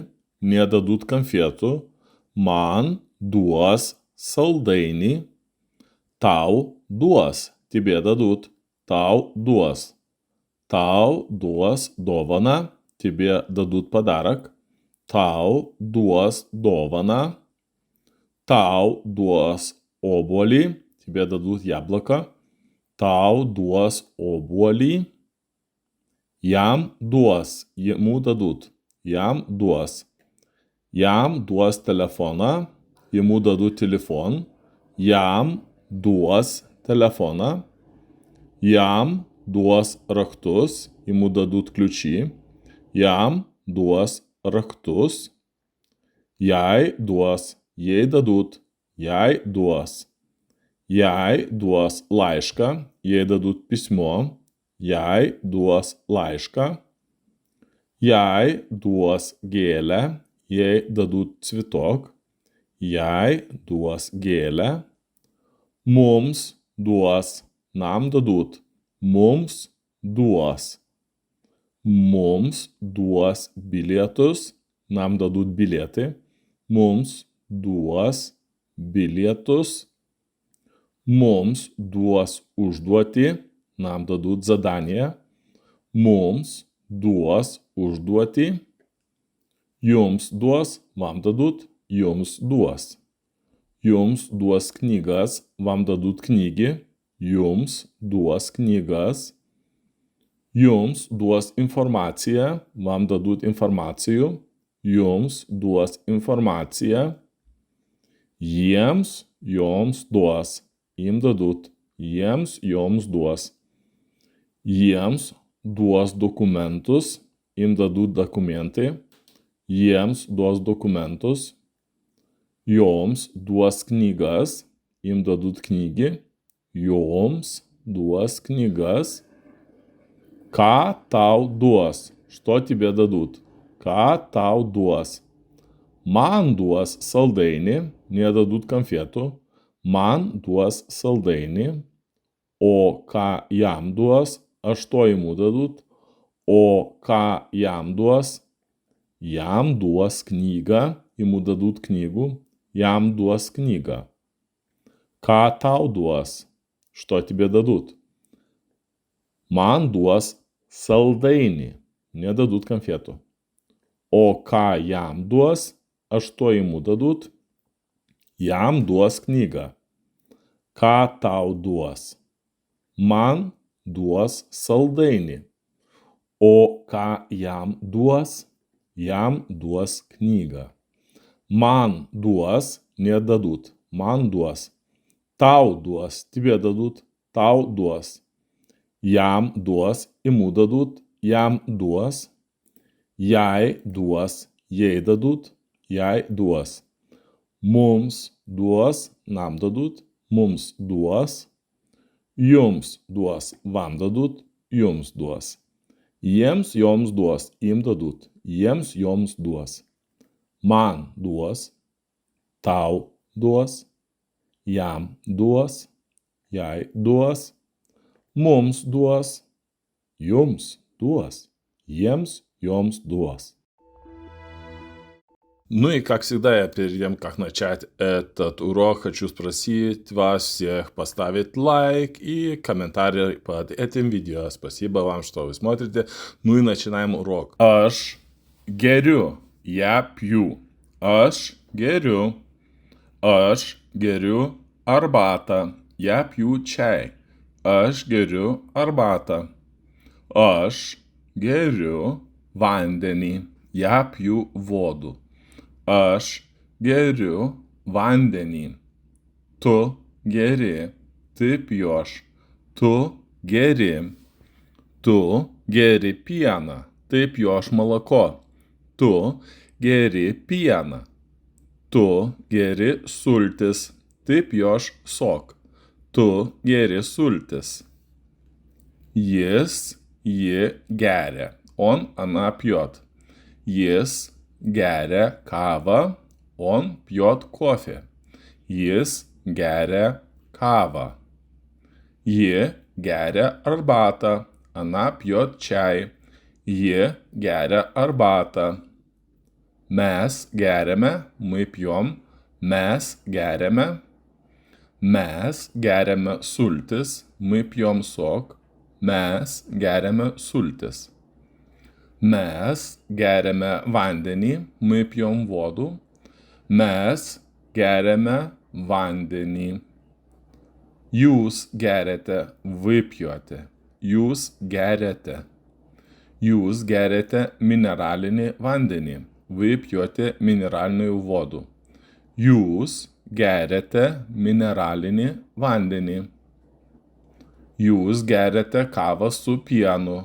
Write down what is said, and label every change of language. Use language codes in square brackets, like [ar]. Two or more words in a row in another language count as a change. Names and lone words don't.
[ru] Мне дадут конфету. [lt] Man duos saldainį. Tau duos. [ru] Тебе дадут. [lt] Tau duos. Tau duos dovaną. [ru] Тебе дадут подарок. [lt] tau duos dovaną, tau duos obuolį, [ru] тебе дадут яблоко, [lt] tau duos obuolį, jam duos, [ru] ему дадут, [lt] jam duos telefoną, [ru] ему дадут телефон, [lt] jam duos telefoną, jam duos raktus, [ru] ему дадут ключи, [lt] jam duos raktus, jai duos, jai дадут, jai duos laišką, jai [ru] дадут письмо, [lt] jai duos laišką, jai duos gėlę, jai [ru] дадут цветок, [lt] jai duos gėlę, mums duos, [ru] нам дадут, [lt] mums duos bilietus, [ru] нам дадут билеты, [lt] mums duos bilietus, mums duos užduotį, [ru] нам дадут задание, [lt] mums duos užduotį, jums duos, [ru] вам дадут, [lt] jums duos knygas, [ru] вам дадут книги, [lt] jums duos knygas, jums duos informaciją, [ru] вам дадут информацию, [lt] jums duos informaciją, jiems, joms duos, [ru] им дадут, [lt] jiems, joms duos, jiems duos dokumentus, [ru] им дадут документы, [lt] jiems duos dokumentus, joms duos knygas, [ru] им дадут книги, [lt] joms duos knygas, ką tau duos, [ru] что тебе дадут, [lt] ką tau duos, man duos saldainį, [ru] мне дадут конфету, [lt] man duos saldainį, o ką jam duos, [ru] а что ему дадут, [lt] o ką jam duos knygą, [ru] ему дадут книгу, [lt] jam duos knygą. Ką tau duos, [ru] что тебе дадут? [lt] Man duos saldainį, [ru] мне дадут конфету. [lt] O ką jam duos, [ru] а что ему дадут? [lt] Jam duos knygą. Ką tau duos? Man duos saldainį. O ką jam duos? Jam duos knygą. Man duos, [ru] не дадут, [lt] man duos. Tau duos, [ru] тебе дадут, [lt] tau duos. Jam duos, [ru] ему дадут, [lt] jam duos. Jai duos, jai дадут, jai duos. Mums duos, [ru] нам дадут, [lt] mums duos. Jums duos, [ru] вам дадут, [lt] jums duos. Jiems, joms duos, [ru] им дадут, [lt] jiems, joms duos. Man duos, tau duos, jam duos, jai duos, mums duos, jums duos, jiems, joms duos. [ru] Ну и, как всегда, я перед тем, как начать этот урок, хочу спросить вас всех поставить лайк и комментарий под этим видео. Спасибо вам, что вы смотрите. Ну и начинаем урок. [lt] Aš geriu, [ru] я пью. [lt] Aš geriu. Aš geriu arbatą. [ru] Я пью чай. [lt] Aš geriu arbatą. Aš geriu vandenį. [ru] Я пью воду. [lt] Aš geriu vandenį. Tu geri. [ru] Ты пьешь. [lt] Tu geri. Tu geri pieną. [ru] Ты пьешь молоко. [lt] Tu geri pieną. Tu geri sultis. [ru] Ты пьешь сок. [lt] Tu geri sultis. Jis, ji geria. [ru] Он, она пьет. [lt] Jis geria kavą, [ru] он пьет кофе. [lt] Jis geria kavą. Ji geria arbatą, [ru] она пьет чай. [lt] Ji geria arbatą. Mes geriame, [ru] мы пьем. [lt] Mes geriame. Mes geriame sultis, [ru] мы пьем сок. [lt] Mes geriame sultis. Mes geriame vandenį, [ru] мы пьем воду. [lt] Mes geriame vandenį. Jūs geriate, [ru] вы пьете. [lt] Jūs geriate. Jūs geriate mineralinį vandenį. [ru] Вы пьете минеральную воду. [lt] Jūs geriate mineralinį vandenį. Jūs geriate kavą su pienu.